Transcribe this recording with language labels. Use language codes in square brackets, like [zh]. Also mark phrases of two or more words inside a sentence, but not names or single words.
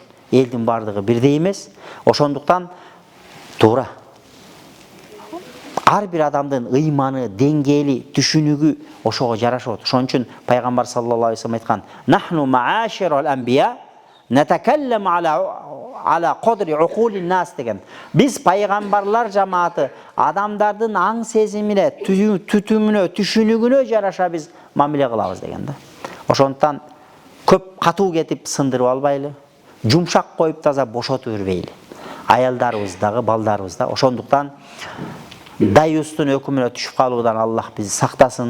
[ky] Элдин бардыгы бирдей эмес. Ошондуктан туура. Ар бир адамдын ыйманы, деңгээли, түшүнүгү ошого жарашат. Ошон үчүн пайгамбар [ar] صلى الله عليه وسلم [ky] айткан: [ar] "نحن معاشر الأنبياء نتكلم على قدر عقول الناس" [ky] деген. Биз пайгамбарлар жамааты адамдардын аң сезимине, түтүмүнө, түшүнүгүнө жараша биз мамиле кылабыз деген да. Ошондуктан көп катуу кетип сындырып албайлы, жумшак коюп таза бошотуп жүрбөйлү. Аялдарыбыз дагы, балдарыбыз да. Ошондуктан дайустун өкүмүнө түшүп калуудан Аллах бизди сактасын.